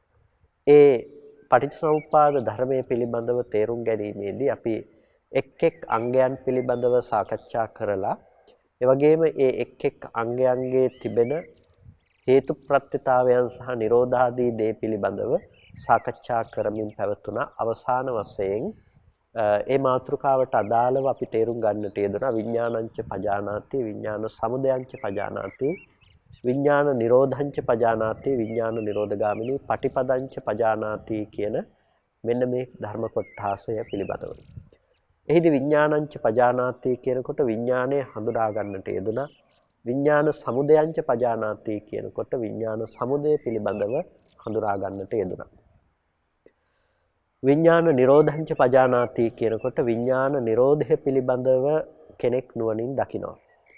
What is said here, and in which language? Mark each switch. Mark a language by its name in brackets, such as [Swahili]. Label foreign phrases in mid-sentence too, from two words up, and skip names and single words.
[Sinhala] ඒ පටිච්චසමුප්පාද ධර්මයේ පිළිබඳව තේරුම් ගැනීමේදී අපි එක් එක් අංගයන් පිළිබඳව සාකච්ඡා කරලා ඒ වගේම ඒ එක් එක් අංගයන්ගේ තිබෙන හේතු ප්‍රත්‍යතාවයන් සහ නිරෝධාදී දේ පිළිබඳව සාකච්ඡා කරමින් පැවතුණා. අවසාන වශයෙන් ඒ මාතෘකාවට අදාළව අපි තේරුම් ගන්නට යෙදුණා [Pali] විඥානංච පජානාති, විඥාන සමුදයංච පජානාති, විඥාන නිරෝධංච පජානාති, විඥාන නිරෝධගාමිනී පටිපදංච පජානාති [Sinhala] කියන මෙන්න මේ ධර්ම කොටාසය පිළිබඳව. එහිදී [Pali] විඥානංච පජානාති [Sinhala] කියනකොට විඥානය හඳුනා ගන්නට යෙදුණා. [Pali] විඥාන සමුදයංච පජානාති [Sinhala] කියනකොට විඥාන සමුදය පිළිබඳව හඳුනා ගන්නට යෙදුණා. [Pali] විඥාන නිරෝධංච පජානාති [Sinhala] කියනකොට විඥාන නිරෝධය පිළිබඳව කෙනෙක් නුවණින් දකිනවා.